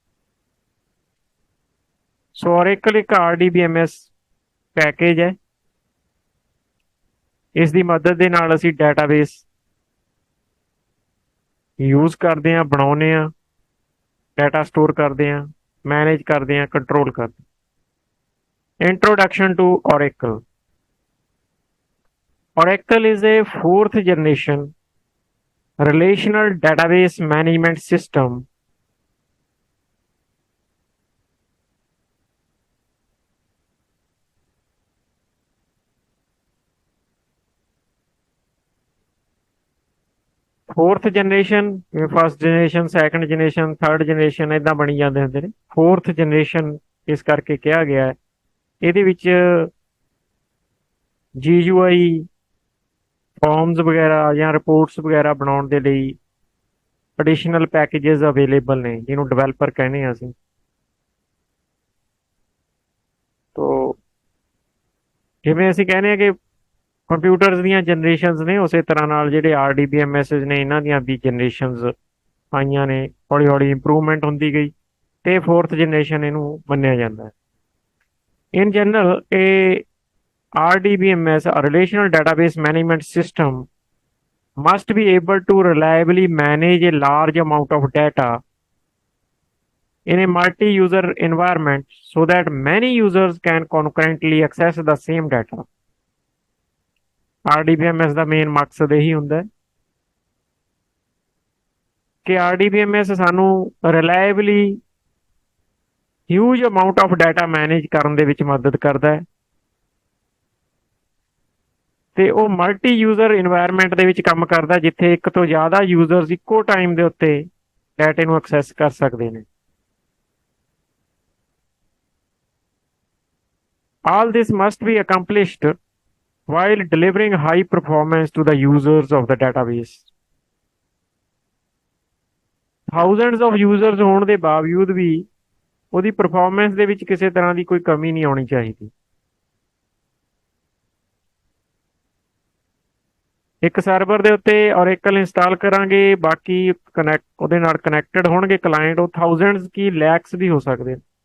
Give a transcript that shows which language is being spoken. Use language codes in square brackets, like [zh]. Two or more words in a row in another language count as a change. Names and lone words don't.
[pa] ਸੋ Oracle ਇੱਕ RDBMS ਪੈਕੇਜ ਹੈ। ਇਸ ਦੀ ਮਦਦ ਦੇ ਨਾਲ ਅਸੀਂ ਡਾਟਾਬੇਸ ਯੂਜ਼ ਕਰਦੇ ਹਾਂ, ਬਣਾਉਂਦੇ ਹਾਂ, ਡਾਟਾ ਸਟੋਰ ਕਰਦੇ ਹਾਂ, ਮੈਨੇਜ ਕਰਦੇ ਹਾਂ, ਕੰਟਰੋਲ ਕਰਦੇ ਹਾਂ। [en] Introduction to Oracle. Oracle is a fourth generation relational database management system fourth generation, first generation, second generation, third generation [pa] ਇੱਦਾਂ ਬਣੀ ਜਾਂਦੇ ਹੁੰਦੇ ਨੇ। [en] fourth generation [pa] ਇਸ ਕਰਕੇ ਕਿਹਾ ਗਿਆ ਹੈ। ਇਹਦੇ ਵਿੱਚ [en] GUI forms [pa] ਵਗੈਰਾ ਜਾਂ ਰਿਪੋਰਟਸ ਵਗੈਰਾ ਬਣਾਉਣ ਦੇ ਲਈ [en] additional packages available [pa] ਨੇ, ਜਿਹਨੂੰ ਡਿਵੈਲਪਰ ਕਹਿੰਦੇ ਹਾਂ ਅਸੀਂ। ਤੋ ਜਿਵੇਂ ਅਸੀਂ ਕਹਿੰਦੇ ਹਾਂ ਕਿ ਕੰਪਿਊਟਰਸ ਦੀਆਂ ਜਨਰੇਸ਼ਨਸ ਨੇ, ਉਸੇ ਤਰ੍ਹਾਂ ਨਾਲ ਜਿਹੜੇ RDBMS ਨੇ, ਇਹਨਾਂ ਦੀਆਂ ਵੀ ਜਨਰੇਸ਼ਨਸ ਆਈਆਂ ਨੇ, ਹੌਲੀ ਹੌਲੀ ਇੰਪਰੂਵਮੈਂਟ ਹੁੰਦੀ ਗਈ, ਤੇ [en] fourth generation [pa] ਇਹਨੂੰ ਮੰਨਿਆ ਜਾਂਦਾ ਹੈ। [en] In general, a RDBMS, a relational database management system, must be able to reliably manage a large amount of data in a multi-user environment so that many users can concurrently access the same data. [pa] RDBMS ਦਾ ਮੇਨ ਮਕਸਦ ਇਹੀ ਹੁੰਦਾ ਹੈ ਕਿ RDBMS ਸਾਨੂੰ [en] reliably huge amount of data [pa] ਮੈਨੇਜ ਕਰਨ ਦੇ ਵਿੱਚ ਮਦਦ ਕਰਦਾ ਹੈ, ਤੇ ਉਹ [en] multi user environment [pa] ਦੇ ਵਿੱਚ ਕੰਮ ਕਰਦਾ, ਜਿੱਥੇ ਇੱਕ ਤੋਂ ਜ਼ਿਆਦਾ ਯੂਜ਼ਰਸ ਇੱਕੋ ਟਾਈਮ ਦੇ ਉੱਤੇ ਡਾਟੇ ਨੂੰ ਐਕਸੈਸ ਕਰ ਸਕਦੇ ਨੇ। [en] All this must be accomplished while delivering high performance to the users of the database. Thousands of users [pa] ਹੋਣ ਦੇ ਬਾਵਜੂਦ ਵੀ ਉਹਦੀ ਪਰਫਾਰਮੈਂਸ ਦੇ ਵਿੱਚ ਕਿਸੇ ਤਰ੍ਹਾਂ ਦੀ ਕੋਈ ਕਮੀ ਨਹੀਂ ਆਉਣੀ ਚਾਹੀਦੀ। ਇੱਕ ਸਰਵਰ ਦੇ ਉੱਤੇ Oracle ਇੰਸਟਾਲ ਕਰਾਂਗੇ, ਬਾਕੀ ਉਹਦੇ ਨਾਲ ਕਨੈਕਟਡ ਹੋਣਗੇ ਕਲਾਇੰਟ, ਉਹ ਥਾਊਜ਼ੈਂਡਸ ਕੀ ਲੈਕਸ ਵੀ ਹੋ ਸਕਦੇ।